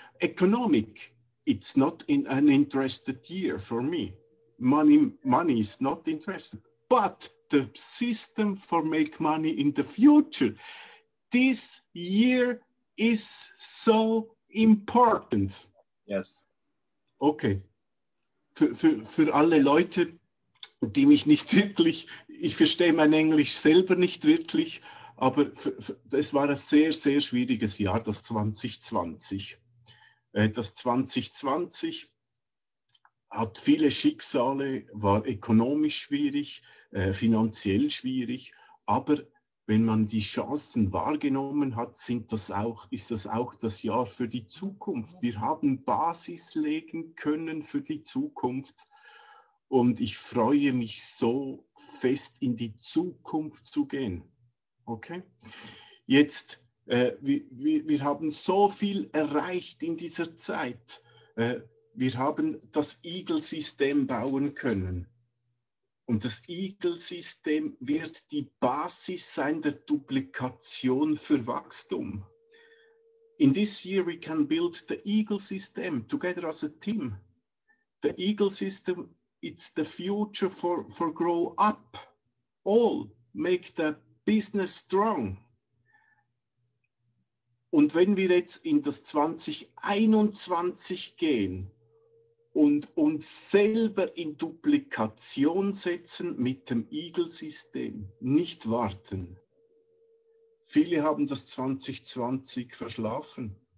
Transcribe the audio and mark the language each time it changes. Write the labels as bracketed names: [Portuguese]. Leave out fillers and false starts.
[English] Economic, it's not in an interested year for me. Money is not interested, but the system for make money in the future, this year is so important. Yes. Okay. [German] Für alle Leute, die mich nicht wirklich, ich verstehe mein Englisch selber nicht wirklich, aber es war ein sehr schwieriges Jahr, das 2020. Das 2020 hat viele Schicksale, war ökonomisch schwierig, finanziell schwierig, aber wenn man die Chancen wahrgenommen hat, ist das auch das Jahr für die Zukunft. Wir haben Basis legen können für die Zukunft und ich freue mich so fest in die Zukunft zu gehen. Okay? Jetzt, wir haben so viel erreicht in dieser Zeit. Wir haben das Eagle-System bauen können. Und das Eagle-System wird die Basis sein der Duplikation für Wachstum. [English] In this year we can build the Eagle system together as a team. The Eagle system, it's the future for grow up. All make the business strong. [German] Und wenn wir jetzt in das 2021 gehen, und uns selber in Duplikation setzen mit dem Eagle-System, nicht warten. Viele haben das 2020 verschlafen.